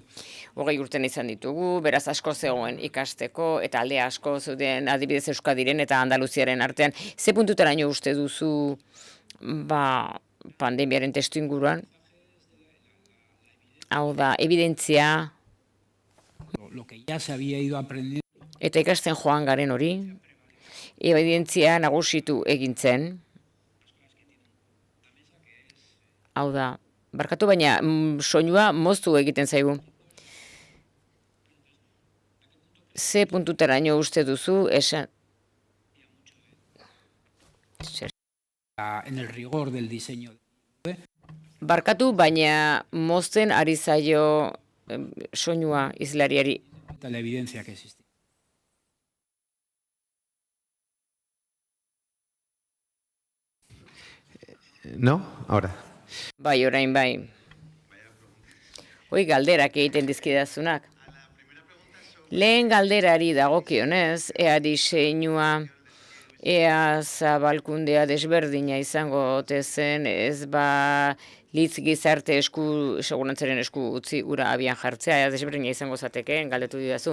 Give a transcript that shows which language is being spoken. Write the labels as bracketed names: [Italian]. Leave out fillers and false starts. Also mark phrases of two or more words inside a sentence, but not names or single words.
[Basque] 20 urten izan ditugu, beraz asko zegoen ikasteko, eta alde asko zeuden adibidez Euskadiren eta Andaluziaren artean. Ze puntutaraino uste duzu pandemiaren testu inguruan? Hau da, evidentzia. [Spanish] Lo que ya se había ido aprendiendo. [Basque] Eta ikasten joan garen hori. Evidentzia nagusitu egintzen. Hau da, barkatu baina soinua moztu egiten zaigu. Ze puntutaraino uste duzu esan. [Spanish] en el rigor del diseño. [Basque] Barkatu, baina mozten ari zaio soinua hizlariari. [Spanish] La evidencia que existe. ¿No? Ahora. [Basque] Bai, orain bai. Hoi galderak egiten dizkidazunak. Lehen galderari dagokionez, ea diseinua, ea zabalkundea desberdina izango ote zen, ez ba litz gizarte segurantzaren esku utzi ura abian jartzea, ea desberdina izango zatekeen, galdetu didazu.